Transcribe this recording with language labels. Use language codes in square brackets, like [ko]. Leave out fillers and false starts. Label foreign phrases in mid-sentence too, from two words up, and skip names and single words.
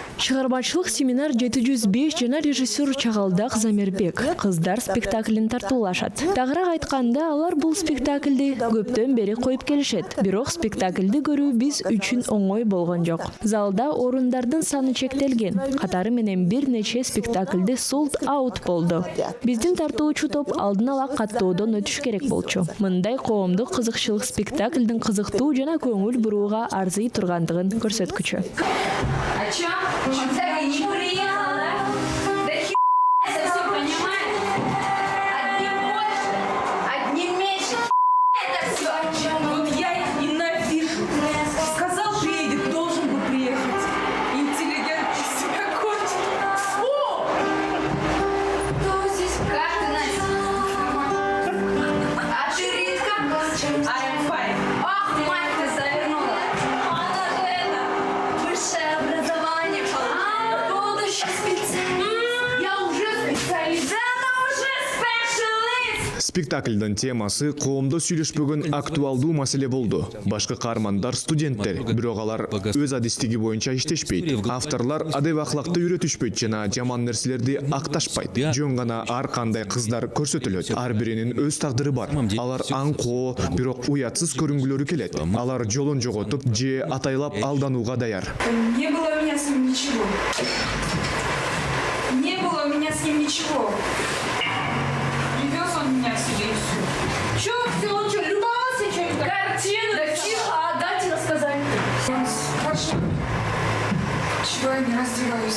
[ky] Чыгармачылык семинар 705 жана режиссер Чагалдак Замирбек кыздар спектаклин тартуулашат. Тагыраак айтканда, алар бул спектакльди көптөн бери коюп келишет. Бирок спектакльди көрүү биз үчүн оңой болгон жок. Залда орундардын саны чектелген. Катары менен бир нече спектакльди [en] sold out [ky] болду. Биздин тартуучу топ алдын ала каттоодон өтүш керек болчу. Мындай коомдук кызыкчылык спектакльдин кызыктуу жана көңүл бурууга арзый тургандыгын көрсөткүчү. [ru] А чё? Он так и не приехал, да? Да это все, понимаешь? Одни больше, одни меньше. Это все. Вот я их ненавижу. Сказал, приедет, должен был приехать. Интеллигент из себя кончил. Фу! Кто здесь? Как ты, Настя? А ты Ритка? [en] I'm fine. [ru] Ах, мать, ты завернула. Она же это, высшее образование получила. Будущий специалист. Я уже специалист. Да она уже специалист. [ky] Спектакльдин темасы коомдо сүйлөшпөгөн актуалдуу маселе болду. Башкы каармандар студенттер, бирок алар өз адистиги боюнча иштешпейт. Авторлар адеп ахлакты үйрөтүшпөйт жана жаман нерселерди акташпайт. Жөн гана ар кандай кыздар көрсөтүлөт. Ар биринин өз тагдыры бар. Алар аңкоо, бирок уятсыз көрүнгүлөрү келет. Алар жолун жоготуп же атайлап алданууга даяр. [ru] Не было у меня с ним ничего. Не было у меня с ним ничего. Привез он меня к себе и все. Чё, все, он что, любовался что-нибудь? Картину? Да тихо, дайте рассказать. Он спрашивает, чего я не раздеваюсь.